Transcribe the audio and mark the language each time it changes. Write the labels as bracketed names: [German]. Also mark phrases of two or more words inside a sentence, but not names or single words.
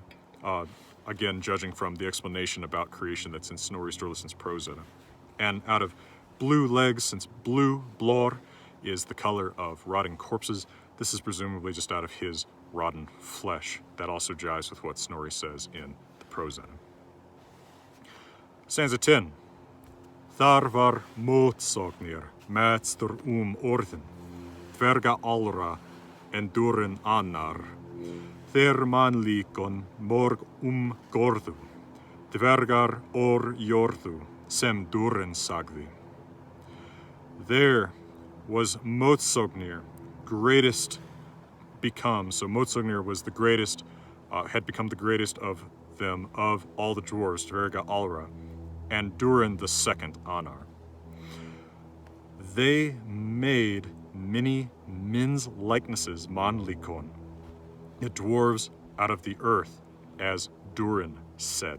[English] Again, judging from the explanation about creation that's in Snorri Sturluson's Prose Edda. And out of blue legs, since blue, blor, is the color of rotting corpses, this is presumably just out of his rotten flesh. That also jives with what Snorri says in the Prose Edda. Stanza 10. [Old Norse] Þar var mótsognir, meðstur orðin, dverga allra, en durin annar. Þeir mannlíkon morg gorðu, dvergar or jorðu, sem durin sagði. [English] There was Mótsognir, greatest become. So Mótsognir was the greatest, had become the greatest of them, of all the dwarves, [Old Norse] dverga allra, [English] and Durin the second Anar. They made many men's likenesses, manlikon, the dwarves out of the earth, as Durin said.